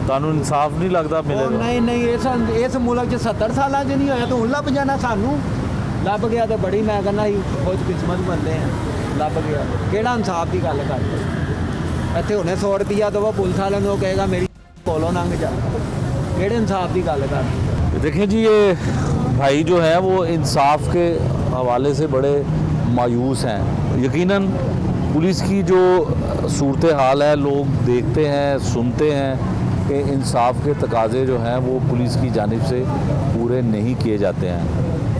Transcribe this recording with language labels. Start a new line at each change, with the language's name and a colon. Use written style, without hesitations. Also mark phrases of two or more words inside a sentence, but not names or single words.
Punjabi: ਤੁਹਾਨੂੰ ਇਨਸਾਫ ਨਹੀਂ ਲੱਗਦਾ ਮਿਲੇਗਾ? ਨਹੀਂ ਇਸ ਮੁਲਕ 'ਚ 70 ਸਾਲਾਂ 'ਚ ਨਹੀਂ ਹੋਇਆ ਤਾਂ ਹੁਣ ਲੱਭ ਜਾਣਾ ਸਾਨੂੰ। ਲੱਭ ਗਿਆ ਤੇ ਬੜੀ ਮੈਂ ਕਹਿੰਦਾ ਸੀ ਖੁਸ਼ ਕਿਸਮਤ ਬੰਦੇ ਆ, ਲੱਭ ਗਿਆ। ਕਿਹੜਾ ਇਨਸਾਫ ਦੀ ਗੱਲ ਕਰਦੇ? ਇੱਥੇ ਹੁਣੇ 100 ਰੁਪਈਆ ਦਵੋ ਪੁਲਿਸ ਵਾਲਿਆਂ ਨੂੰ, ਉਹ ਕਹੇਗਾ ਮੇਰੀ ਕੋਲੋਂ ਲੰਘ ਜਾ। ਕਿਹੜੇ ਇਨਸਾਫ ਦੀ ਗੱਲ कर?
Urdu: دیکھیے جی، یہ بھائی جو ہے وہ انصاف کے حوالے سے بڑے مایوس ہیں. یقیناً پولیس کی جو صورت حال ہے، لوگ دیکھتے ہیں، سنتے ہیں کہ انصاف کے تقاضے جو ہیں وہ پولیس کی جانب سے پورے نہیں کیے جاتے ہیں.